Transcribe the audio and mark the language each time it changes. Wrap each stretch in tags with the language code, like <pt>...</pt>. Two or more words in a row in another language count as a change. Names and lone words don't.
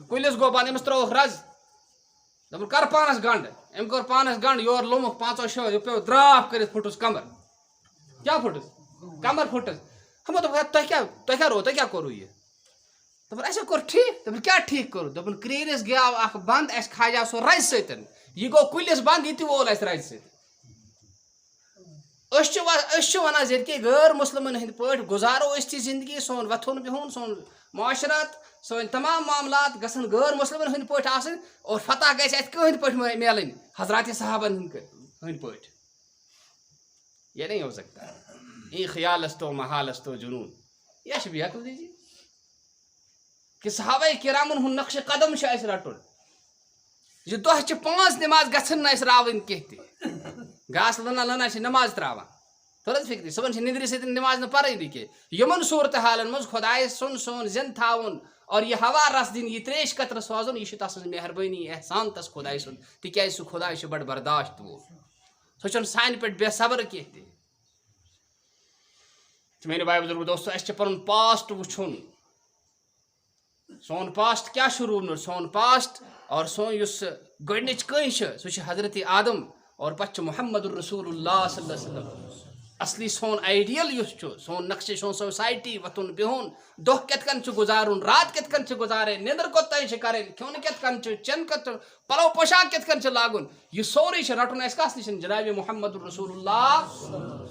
<ks>کُلِس گوٚو بنٛد أمِس ترٛووُکھ رز دوٚپُن کر پانس گنٛڈ أمۍ کوٚر پانس گنٛڈ یورٕ لوٚمُکھ 5-6 یہِ پیوٚو دراپ کٔرِتھ پھُٹُس کمر کیٛاہ پھُٹُس کمر پھُٹُس ہمو دوٚپ تۄہہِ کیٛاہ کوٚروٕ یہِ دوٚپُن اَسے کوٚر ٹھیٖک دوٚپُن کیٛاہ ٹھیٖک کوٚروٕ دوٚپُن کرٛیٖلِس گیاو اکھ بنٛد اَسہِ کھاجاو سُہ رزِ سۭتۍ یہِ گوٚو کُلِس بنٛد یہِ تہِ وول اَسہِ رزِ سۭتۍ ونان زِ کہ غٲر مُسلمن ہٕنٛدۍ پٲٹھۍ گُزارو أسۍ تہِ زندگی سون وۄتھُن بِہُن سون معاشرت سٲنۍ تمام معاملات گژھن غٲر مُسلمن ہٕنٛدۍ پٲٹھۍ آسٕنۍ اور فتح گژھِ اَتہِ کٕہٕنٛدۍ پٲٹھۍ میلٕنۍ حضرات صحابن ہٕنٛدۍ پٲٹھۍ.</ks> <ur>یہ نہیں ہو سکتا.</ur> <fa>یہ خیال استو محال استو جنون</fa> <ur>یہ بھی عقل دیجیے کہ</ur> <ks>صحابہ کرامن ہُنٛد نقش قدم چھُ اَسہِ رٹُن زِ دۄہچہِ 5 نماز گژھن نہٕ اَسہِ راوٕنۍ کینٛہہ تہِ گاسہٕ لٔنہ لٔنہ چھِ نماز ترٛاوان تھوڑا فکری صبحن چھِ نِندرِ سۭتۍ نماز نہٕ پرٲنی کینٛہہ یِمن صوٗرتحالن منٛز خۄداے سُنٛد سون زِنٛدٕ تھاوُن اور یہ ہوا رس دِنۍ یہ تریش قطرٕ سوزُن یہِ چھُ تس سٕنٛز مہربٲنی احسان تس خۄداے سُنٛد تِکیازِ سُہ خۄداے چھُ بڑٕ برداشت وول سُہ چھُنہٕ سانہِ پٮ۪ٹھ بے صبر کینٛہہ تہِ. میٲنۍ بھاے بزرگ دوستو اَسہِ چھُ پنُن پاسٹ وٕچھُن سون پاسٹ کیٛاہ چھُ روٗدمُت سون پاسٹ اور سون یُس گۄڈنِچ کٔنۍ چھِ سُہ چھِ حضرت آدم اور پتہٕ چھُ</ks> <ar>محمد الرسول اللہ صلی اللہ علیہ وسلم.</ar> <ks>اصلی سون آئیڈیل یُس چھُ سون نقشہِ سون سوسایٹی وۄتھُن بِہُن دۄہ کِتھ کٔنۍ چھُ گُزارُن رات کِتھ کٔنۍ چھِ گُزارٕنۍ نیٚنٛدٕر کوٚتام چھِ کَرٕنۍ کھیوٚن کِتھ کٔنۍ چھُ چٮ۪ن کِتھ کٔنۍ پَلو پوشاک کِتھ کٔنۍ چھُ لاگُن یہِ سورُے چھُ رَٹُن اَسہِ کَس نِش جنابِ</ks> <ar>محمد الرسول اللہ.</ar>